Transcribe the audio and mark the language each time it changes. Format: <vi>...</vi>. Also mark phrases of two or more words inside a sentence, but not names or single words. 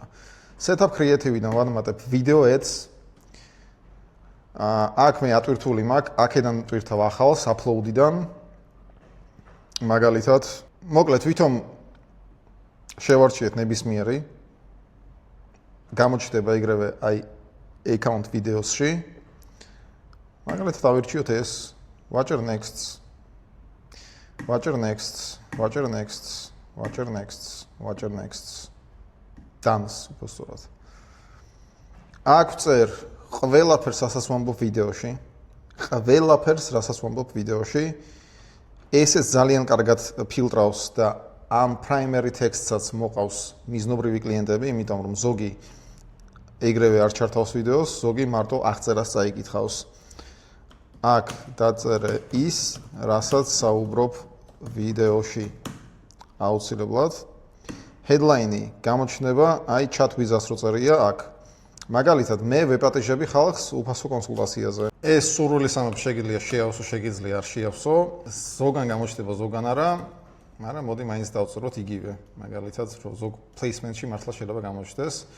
<en>Setup creative-</en> <ka>დან ვამატებ</ka> <en>video ads.</en> <ka>აქ მე ატვირთული მაქვს, აქედან ტვირთავ ახალს upload-დან. მაგალითად, მოკლედ თვითონ შევარჩიეთ ნებისმიერი. გამოჩნდება ეგრევე აი</ka> <en>account videos-</en> <ka>ში. მაგალითად ავირჩიოთ ეს</ka> <en>watcher next. Watcher next, watcher next, watcher next, watcher next.</en> <ka>Dance უბრალოდ. აქ წერ ყველაფერს რასაც ვამბობ ვიდეოში. ყველაფერს რასაც ვამბობ ვიდეოში. ესეც ძალიან კარგად ფილტრავს და ამ</ka> <en>primary text-</en> <ka>საც მოყავს მიზნობრივი კლიენტები, იმიტომ რომ ზოგი ეგრევე არ ჩართავს ვიდეოს, ზოგი მარტო აღწერას წაიკითხავს. აქ დაწერე ის, რასაც საუბრობ ვიდეოში. აუცილებლად headline-ი გამოჩნდება, აი</ka> <en>chat wizard-</en> <ka>ს რო წერია აქ. მაგალითად, მე ვეპატიჟები ხალხს უფასო კონსულტაციაზე. ეს სურვილის ამბ შეგიძლია შეავსო, შეგიძლია არ შეავსო. ზოგან გამოჩნდება, ზოგან არა, მაგრამ მოდი მაინც დავწეროთ იგივე. მაგალითად, რომ ზოგ placement-ში მართლა შეიძლება გამოჩნდეს.</ka>